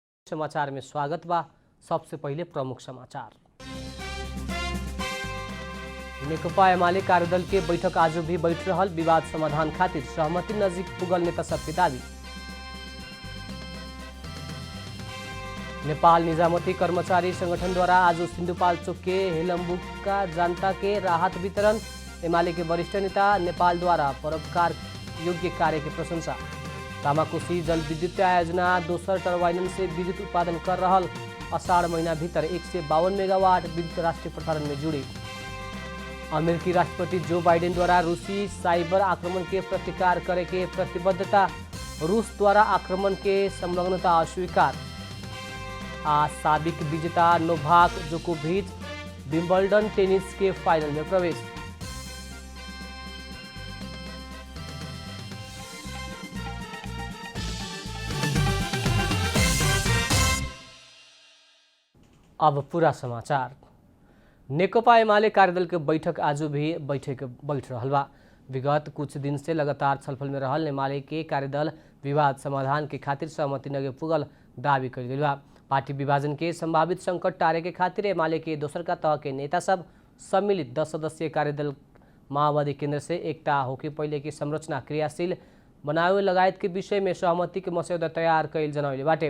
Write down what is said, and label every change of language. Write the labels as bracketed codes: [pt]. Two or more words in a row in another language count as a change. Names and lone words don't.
[bho] समाचार में स्वागत बा। सबसे पहले प्रमुख समाचार। नेकपा एमाले कार्यदल के बैठक आज भी बैठ रहल, विवाद समाधान खातिर सहमति नजीक पुगल नेता सबके दावी। नेपाल निजामती कर्मचारी संगठन द्वारा आज सिन्धुपाल्चोक के हेलम्बुका जनता के राहत वितरण। एमाले के वरिष्ठ नेता नेपाल द्वारा परोपकार योग्य कार्य की प्रशंसा। तामाकोसी जल विद्युत आयोजना दोसर टर्बाइन से विद्युत उत्पादन कर रहल, अषाढ़ महीना भीतर 152 मेगावाट विद्युत राष्ट्रीय प्रसारण में जुड़ी। अमेरिकी राष्ट्रपति जो बाइडेन द्वारा रूसी साइबर आक्रमण के प्रतिकार करे के प्रतिबद्धता। रूस द्वारा आक्रमण के संलग्नता अस्वीकार। साबिक विजेता नोवाक जोकोविच विंबलडन टेनिस के फाइनल में प्रवेश। अब पूरा समाचार। नेकपा एमाले कार्यदल के बैठक आज भी बैठ रहल बा। विगत कुछ दिन से लगातार छलफल में रहल एमाले के कार्यदल विवाद समाधान के खातिर सहमति नगे पुगल दावी कर गई बा। पार्टी विभाजन के संभावित संकट टारे के खातिर एमाले के दोसर का तह के नेता सब सम्मिलित 10 सदस्यीय कार्यदल माओवादी केंद्र से एकता होके पहले की संरचना क्रियाशील बनावे लगायत के विषय में सहमति के मसौदा तैयार कैल जनौले बाटे।